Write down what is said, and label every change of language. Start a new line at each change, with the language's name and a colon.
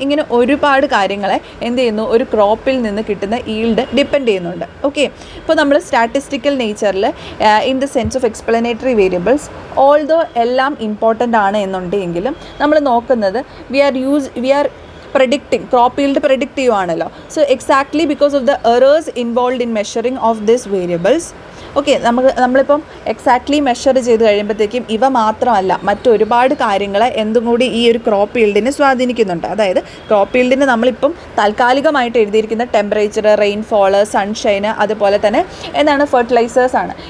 Malayalam: ഇങ്ങനെ ഒരുപാട് കാര്യങ്ങളെ എന്ത് ചെയ്യുന്നു, ഒരു ക്രോപ്പിൽ നിന്ന് കിട്ടുന്ന ഈൽഡ് ഡിപ്പെൻഡ് ചെയ്യുന്നുണ്ട്. ഓക്കെ, ഇപ്പോൾ നമ്മൾ statistical നേച്ചറിൽ
English: in the sense of explanatory variables
Malayalam: although എല്ലാം ഇമ്പോർട്ടൻ്റ് ആണ് എന്നുണ്ടെങ്കിലും നമ്മൾ നോക്കുന്നത്
English: we are predicting,
Malayalam: crop yield predict ചെയ്യുവാണല്ലോ.
English: So exactly because of the errors involved in measuring of these variables.
Malayalam: Okay, നമ്മളിപ്പം exactly measure ചെയ്ത് കഴിയുമ്പോഴത്തേക്കും ഇവ മാത്രമല്ല മറ്റൊരുപാട് കാര്യങ്ങളെ എന്തും കൂടി ഈ ഒരു ക്രോപ്പ് ഈൽഡിനെ സ്വാധീനിക്കുന്നുണ്ട്. അതായത് ക്രോപ്പ് ഈൽഡിന് നമ്മളിപ്പം താൽക്കാലികമായിട്ട് എഴുതിയിരിക്കുന്ന ടെമ്പറേച്ചർ, റെയിൻഫോള്, സൺഷൈന്, അതുപോലെ തന്നെ എന്താണ് ഫെർട്ടിലൈസേഴ്സാണ്.